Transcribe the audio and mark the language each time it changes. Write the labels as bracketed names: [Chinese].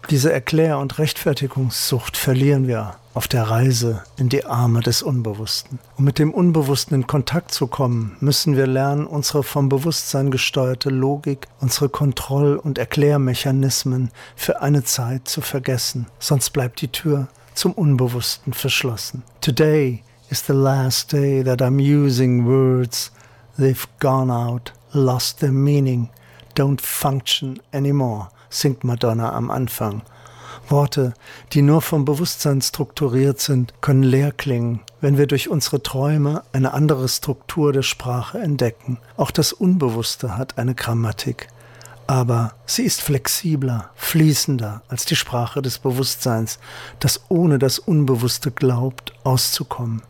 [German] Diese Erklär- und Rechtfertigungssucht verlieren wir auf der Reise in die Arme des Unbewussten. Um mit dem Unbewussten in Kontakt zu kommen, müssen wir lernen, unsere vom Bewusstsein gesteuerte Logik, unsere Kontroll- und Erklärmechanismen für eine Zeit zu vergessen. Sonst bleibt die Tür zum Unbewussten verschlossen. [English] Today is the last day that I'm using words. They've gone out, lost their meaning, don't function anymore, [German] singt Madonna am Anfang. Worte, die nur vom Bewusstsein strukturiert sind, können leer klingen, wenn wir durch unsere Träume eine andere Struktur der Sprache entdecken. Auch das Unbewusste hat eine Grammatik, aber sie ist flexibler, fließender als die Sprache des Bewusstseins, das ohne das Unbewusste glaubt, auszukommen.